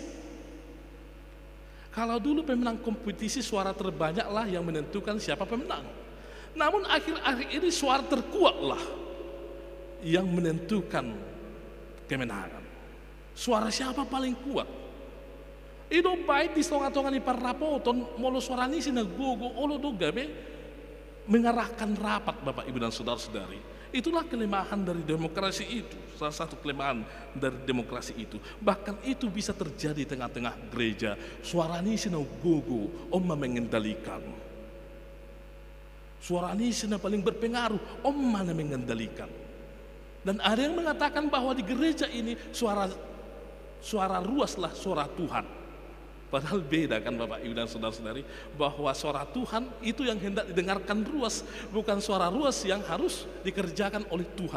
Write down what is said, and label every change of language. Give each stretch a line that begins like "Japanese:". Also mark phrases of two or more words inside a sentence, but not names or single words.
Indonesian: Kalau dulu pemenang kompetisi suara terbanyaklah yang menentukan siapa pemenang. Namun akhir-akhir ini suara terkuatlah yang menentukan kemenangan. Suara siapa paling kuat? Itu baik
Batak Toba: di tonga-tonga ni parapoton molo suara ni sinagogo olo do gabe
Indonesian: mengarahkan rapat, Bapak, Ibu, dan saudara-saudari. Itulah kelemahan dari demokrasi itu. Salah satu kelemahan dari demokrasi itu. Bahkan itu bisa terjadi tengah-tengah gereja.
Batak Toba: Suara ni sinagogo omma mengendalikan. Suara ni sina
Indonesian: paling berpengaruh
Batak Toba: omma na mengendalikan.
Indonesian: Dan ada yang mengatakan bahwa di gereja ini suara ruaslah suara Tuhan. Padahal beda kan, Bapak, Ibu, dan saudara-saudari, bahwa suara Tuhan itu yang hendak didengarkan ruas, bukan suara ruas yang harus dikerjakan oleh Tuhan.